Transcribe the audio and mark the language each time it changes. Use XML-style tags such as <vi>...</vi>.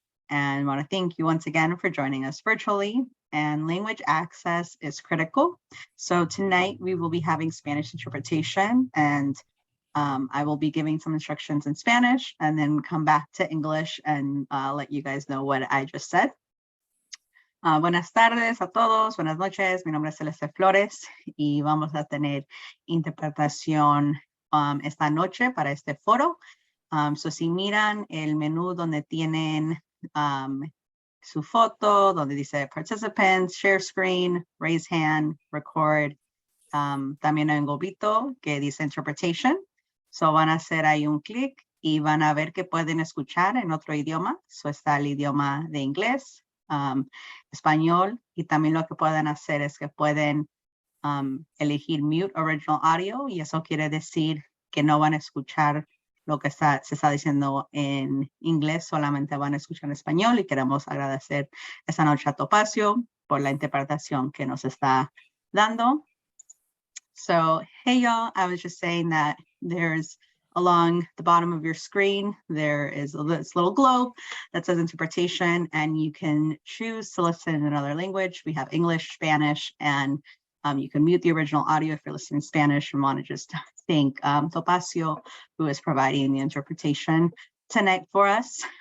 <en>And I want to thank you once again for joining us virtually. And language access is critical. So tonight we will be having Spanish interpretation, and I will be giving some instructions in Spanish and then come back to English and let you guys know what I just said.</en> <es>Buenas tardes a todos, buenas noches, mi nombre es Celeste Flores y vamos a tener interpretación esta noche para este foro. So si miran el menú donde tienen su foto, donde dice participants, share screen, raise hand, record, también hay un globito que dice interpretation. So van a hacer ahí un clic y van a ver que pueden escuchar en otro idioma. So está el idioma de inglés, español, y también lo que pueden hacer es que pueden elegir mute original audio, y eso quiere decir que no van a escuchar lo que se está diciendo en inglés, solamente van a escuchar en español, y queremos agradecer esta noche a Topacio por la interpretación que nos está dando.</es> <en>So, hey y'all, I was just saying that there's along the bottom of your screen, there is this little globe that says interpretation, and you can choose to listen in another language. We have English, Spanish, and you can mute the original audio if you're listening in Spanish and want to just thank Topacio, who is providing the interpretation tonight for us.</en>